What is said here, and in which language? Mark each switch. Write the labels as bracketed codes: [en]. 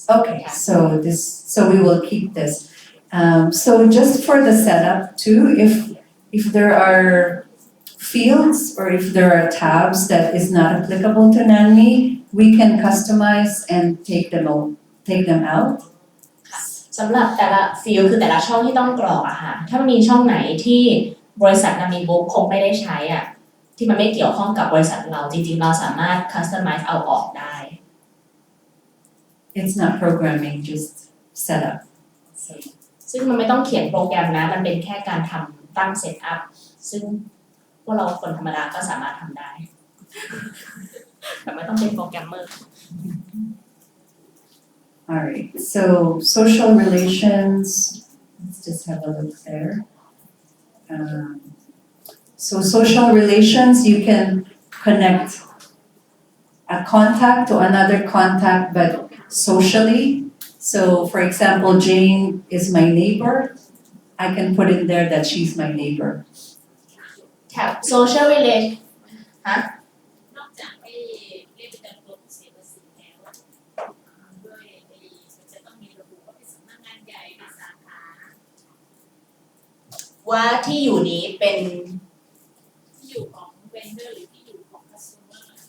[en] Okay, so we will keep this. So just for the setup too, if there are fields or if there are tabs that is not applicable to NANMI, we can customize and take them out. [th] สำหรับแต่ละฟิลคือแต่ละช่องที่ต้องกรอกอะค่ะถ้ามันมีช่องไหนที่บริษัทนามิบุ๊กคงไม่ได้ใช้อะที่มันไม่เกี่ยวข้องกับบริษัทเราจริงๆเราสามารถ customize เอาออกได้ [en] It's not programming, just setup. [th] ซึ่งมันไม่ต้องเขียนโปรแกรมนะมันเป็นแค่การทำตั้งเซตอัพซึ่งพวกเราคนธรรมดาก็สามารถทำได้ แต่ไม่ต้องเป็นโปรแกรมเมอร์ [en] Alright, so social relations, let's just have a look there. So social relations, you can connect a contact to another contact, but socially. So for example, Jane is my neighbor. I can put in there that she's my neighbor. [th] แท็บ social relation นอกจากไม่เรียกเป็นตัวผู้เสียภาษีแล้วด้วยมันจะต้องมีระบุว่าเป็นสำนักงานใหญ่เป็นสาขา ว่าที่อยู่นี้เป็น ที่อยู่ของเวนเดอร์หรือที่อยู่ของ customer